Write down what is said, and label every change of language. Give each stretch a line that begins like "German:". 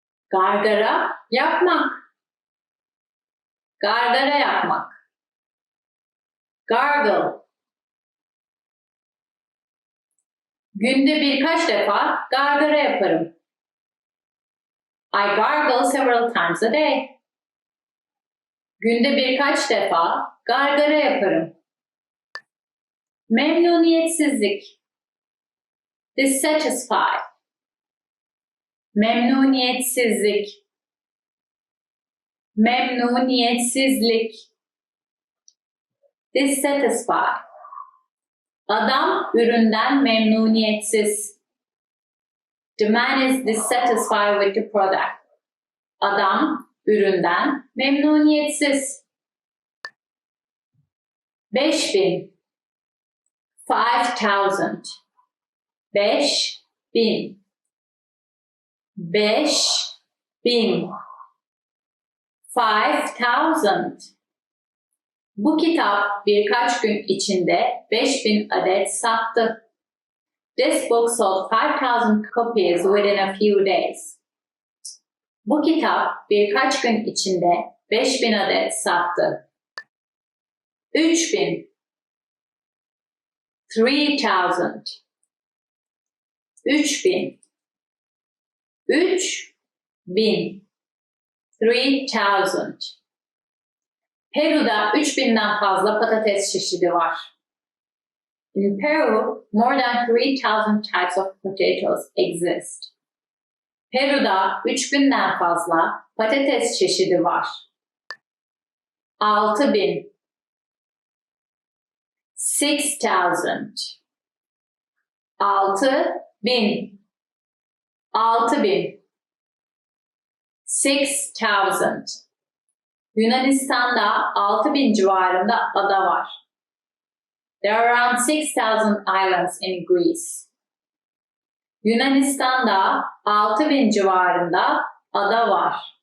Turkish: Gargara yapmak. Gargara yapmak.
English: Gargle.
Turkish: Günde birkaç defa gargara yaparım.
English: I gargle several times a day.
Turkish: Günde birkaç defa gargara yaparım. Memnuniyetsizlik.
English: Dissatisfied.
Turkish: Memnuniyetsizlik. Memnuniyetsizlik.
English: Dissatisfied.
Turkish: Adam üründen memnuniyetsiz.
English: The man is dissatisfied with the product.
Turkish: Adam üründen memnuniyetsiz. 5.000 5,000 5.000 5.000 5,000 Bu kitap birkaç gün içinde 5.000 adet sattı.
English: This book sold 5,000 copies within a few days.
Turkish: Bu kitap birkaç gün içinde 5.000 adet sattı. 3.000 3,000 3.000 3.000 3,000 Peru'da 3.000'den fazla patates çeşidi var.
English: In Peru, more than 3,000 types of potatoes exist.
Turkish: Peru'da 3.000'den fazla patates çeşidi var. 6.000 6,000 6.000 6.000 6,000 Yunanistan'da 6.000 civarında ada var.
English: There are around 6,000 islands in Greece.
Turkish: Yunanistan'da 6.000 civarında ada var.